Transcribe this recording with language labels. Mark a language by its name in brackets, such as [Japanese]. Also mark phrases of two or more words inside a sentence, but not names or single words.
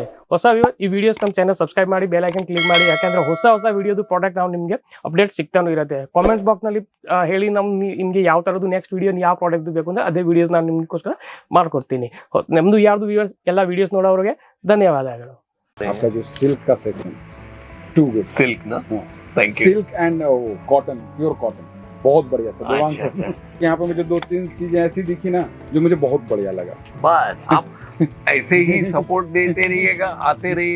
[Kannada] ಹೊಸ ಈ ವಿಡಿಯೋಸ್ ನಮ್ಮ ಚಾನಲ್ ಸಬ್ಸ್ಕ್ರೈಬ್ ಮಾಡಿ, [English] bell icon click [Kannada] ಮಾಡಿ, ಯಾಕಂದ್ರೆ ಹೊಸ ವಿಡಿಯೋದು ಪ್ರಾಡಕ್ಟ್ ನಾವು ನಿಮಗೆ ಅಪ್ಡೇಟ್ ಸಿಗ್ತಾನೂ ಇರುತ್ತೆ. [English] comment box [Kannada] ನಲ್ಲಿ ಹೇಳಿ ನಿಮ್ಗೆ ಯಾವ ತರದ್ದು [English] next video [Kannada] ಯಾವ ಪ್ರಾಡಕ್ಟ್ ಬೇಕು ಅಂದ್ರೆ ಅದೇ ವಿಡಿಯೋಸ್ ನಾನು ನಿಮ್ಗೋಸ್ಕರ ಮಾಡ್ಕೊಡ್ತೀನಿ. ನಮ್ದು ಯಾರ್ದು ವ್ಯೂವರ್ಸ್ ಎಲ್ಲ ವಿಡಿಯೋಸ್ ನೋಡೋರಿಗೆ ಧನ್ಯವಾದಗಳು. [Hindi] आपका जो सिल्क का सेक्शन [English] too good [Hindi] सिल्क ना, [English] thank you. silk and cotton, pure cotton [Hindi] बहुत बढ़िया सर। अच्छा। यहाँ पे मुझे 2-3 चीजें ऐसी दिखी ना जो मुझे बहुत बढ़िया लगा। बस आप ऐसे ही सपोर्ट देते रहिएगा, आते रहिए।